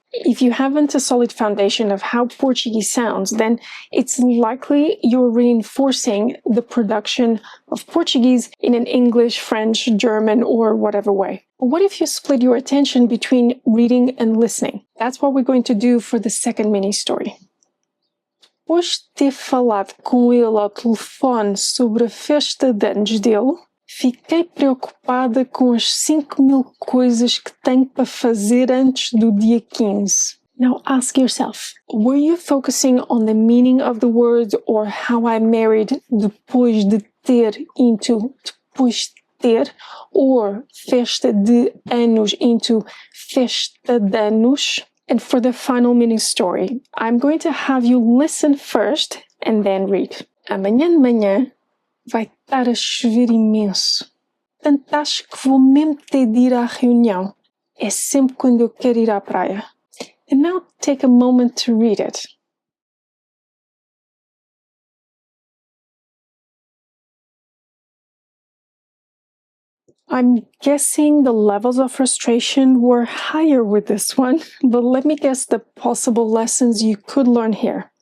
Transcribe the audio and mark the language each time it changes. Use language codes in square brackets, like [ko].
[en] If you haven't a solid foundation of how Portuguese sounds, then it's likely you're reinforcing the production of Portuguese in an English, French, German, or whatever way. But what if you split your attention between reading and listening? That's what we're going to do for the second mini story. [pt] Depois de ter falado com ele ao telefone sobre a festa de anos dele, fiquei preocupada com as 5.000 coisas que tenho para fazer antes do dia 15. [en] Now ask yourself, were you focusing on the meaning of the words or how I married depois de ter into depois de ter, or festa de anos into festa de anos? And for the final mini story, I'm going to have you listen first and then read. [pt] Amanhã de manhã vai estar a chover imenso. Tanto acho que vou mesmo ter de ir à reunião. É sempre quando eu quero ir à praia. [en] And now take a moment to read it. I'm guessing the levels of frustration were higher with this one, but let me guess the possible lessons you could learn here.